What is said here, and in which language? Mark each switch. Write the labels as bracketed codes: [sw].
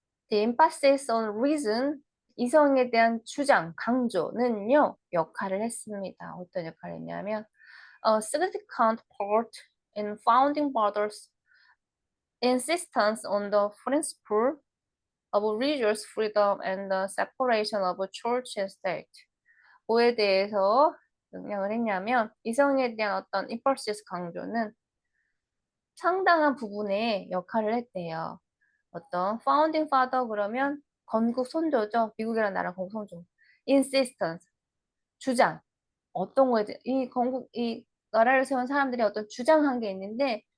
[en] The emphasis on reason [ko] 이성에 대한 주장, 강조는요 역할을 했습니다. 어떤 역할을 했냐면 [en] a significant part in founding fathers insistence on the principle of religious freedom and the separation of church and state. [ko] 뭐에 대해서 영향을 했냐면 이성에 대한 어떤 impulses 강조는 상당한 부분에 역할을 했대요. 어떤 founding father 그러면 건국 선조죠. 미국이라는 나라 건국 선조. insistence 주장 어떤 거에 대해 이 나라를 세운 사람들이 어떤 주장한 게 있는데